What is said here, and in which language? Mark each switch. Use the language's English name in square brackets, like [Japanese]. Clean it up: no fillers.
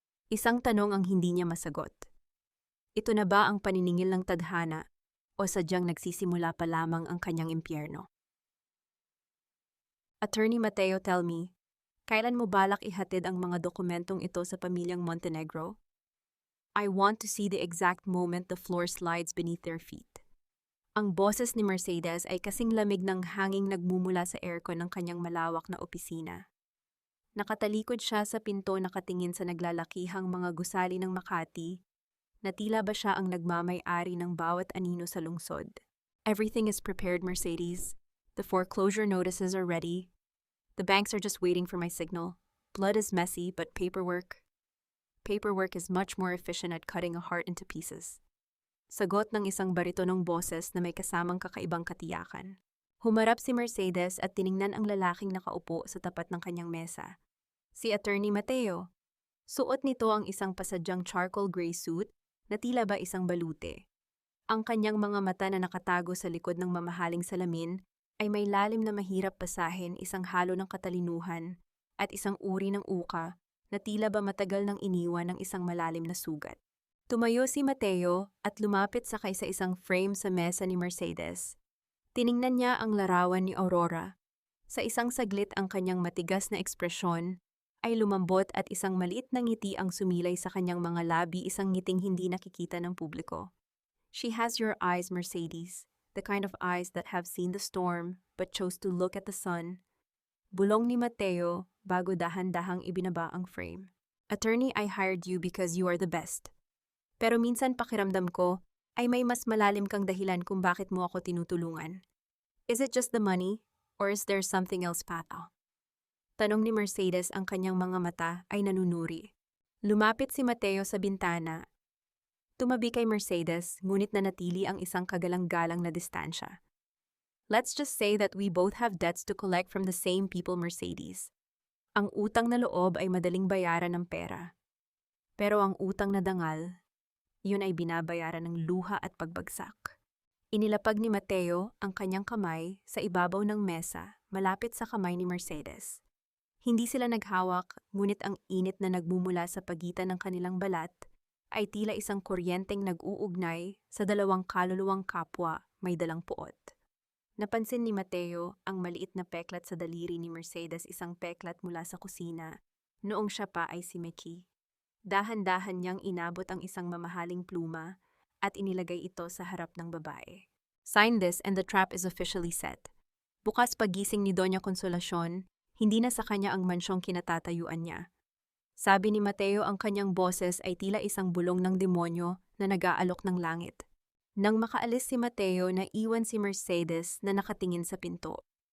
[Filipino] Isang tanong ang hindi niya masagot. Ito na ba ang paniningil ng tadhana o sadyang nagsisimula pa lamang ang kanyang impyerno? Attorney Mateo, [English] tell me, [Filipino] kailan mo balak ihatid ang mga dokumentong ito sa pamilyang Montenegro? [English] I want to see the exact moment the floor slides beneath their feet. [Filipino] Ang boses ni Mercedes ay kasing lamig ng hanging nagmumula sa aircon ng kanyang malawak na opisina. Nakatalikod siya sa pinto nakatingin sa naglalakihang mga gusali ng Makati na tila ba siya ang nagmamay-ari ng bawat anino sa lungsod. [English] Everything is prepared, Mercedes. The foreclosure notices are ready. The banks are just waiting for my signal. Blood is messy, but paperwork is much more efficient at cutting a heart into pieces. [Filipino] Sagot ng isang baritonong boses na may kasamang kakaibang katiyakan. Humarap si Mercedes at tiningnan ang lalaking nakaupo sa tapat ng kanyang mesa. Si Attorney Mateo. Suot nito ang isang pasadyang charcoal gray suit na tila ba isang balute. Ang kanyang mga mata na nakatago sa likod ng mamahaling salamin ay may lalim na mahirap basahin, isang halo ng katalinuhan at isang uri ng uka na tila ba matagal nang iniwan ng isang malalim na sugat. Tumayo si Mateo at lumapit sakay sa isang frame sa mesa ni Mercedes. Tiningnan niya ang larawan ni Aurora. Sa isang saglit ang kanyang matigas na ekspresyon ay lumambot at isang maliit na ngiti ang sumilay sa kanyang mga labi, isang ngiting hindi nakikita ng publiko. [English] She has your eyes, Mercedes, the kind of eyes that have seen the storm but chose to look at the sun. [Filipino] Bulong ni Mateo bago dahan-dahang ibinaba ang frame. Attorney, [English] I hired you because you are the best. [Filipino] Pero minsan pakiramdam ko ay may mas malalim kang dahilan kung bakit mo ako tinutulungan. [English] Is it just the money or is there something else, Pata? [Filipino] Tanong ni Mercedes, ang kanyang mga mata ay nanunuri. Lumapit si Mateo sa bintana. Tumabi kay Mercedes, ngunit nanatili ang isang kagalang-galang na distansya. [English] Let's just say that we both have debts to collect from the same people, Mercedes. [Filipino] Ang utang na loob ay madaling bayaran ng pera. Pero ang utang na dangal, yun ay binabayaran ng luha at pagbagsak. Inilapag ni Mateo ang kanyang kamay sa ibabaw ng mesa malapit sa kamay ni Mercedes. Hindi sila naghawak, ngunit ang init na nagmumula sa pagitan ng kanilang balat ay tila isang kuryenteng nag-uugnay sa dalawang kaluluwang kapwa may dalang puot. Napansin ni Mateo ang maliit na peklat sa daliri ni Mercedes, isang peklat mula sa kusina, noong siya pa ay si Mickey. Dahan-dahan niyang inabot ang isang mamahaling pluma at inilagay ito sa harap ng babae. [English] Sign this and the trap is officially set. [Filipino] Bukas pagising ni Doña Consolacion, hindi na sa kanya ang mansyong kinatatayuan niya. Sabi ni Mateo, ang kanyang boses ay tila isang bulong ng demonyo na nag-aalok ng langit. Nang makaalis si Mateo, naiwan si Mercedes na nakatingin sa pinto.